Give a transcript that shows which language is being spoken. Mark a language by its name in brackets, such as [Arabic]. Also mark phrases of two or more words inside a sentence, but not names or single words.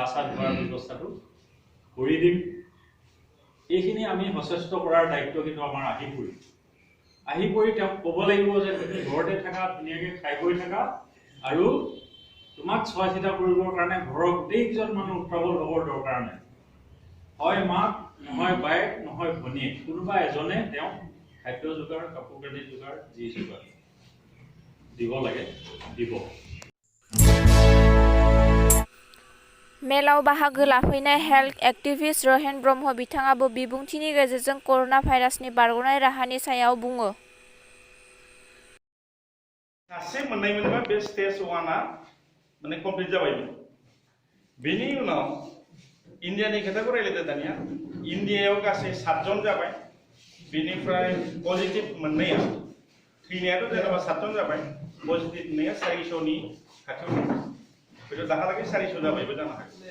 [Assamese] চা ধোৱাৰ ব্যৱস্থাটো কৰি দিম এইখিনি আমি সচেষ্ট কৰাৰ দায়িত্ব কিন্তু আমাৰ আহি পৰি তেওঁক ক'ব লাগিব যে তুমি ঘৰতে থাকা ধুনীয়াকৈ খাই বৈ থাকা আৰু তোমাক চোৱা চিতা কৰিবৰ কাৰণে ঘৰৰ গোটেইকেইজন মানুহ উত্ৰাৱল হ'বৰ দৰকাৰ নাই হয় মাক নহয় বায়েক নহয় ভনীয়েক কোনোবা এজনে তেওঁক খাদ্য যোগাৰ কাপোৰ কানি যোগাৰ যি যোগাৰ দিব লাগে দিব [Bodo] मेलाव बाहागो लाफैनाय [English] health activist [Bodo] रहेन ब्रह्म बिथाङाबो बिबुंथिनि गेजेरजों करोना भाइरासनि बारग'नाय राहानि सायाव बुङो सासे मोननाय मोनबा बे स्टेज 1आ माने कमप्लिट जाबायमोन बेनि उनाव इन्डियानि खोथाखौ रायलायदो दानिया इन्डियायाव गासै 7 जन जाबाय बेनिफ्राय पजिटिभ मोननाया थैनायाथ' जेनेबा 7 जन जाबाय पजिटिभ मोननाया 400 नि खाथियाव दं बेथ' दाहालागै 400 जाबायबो जानो हागौ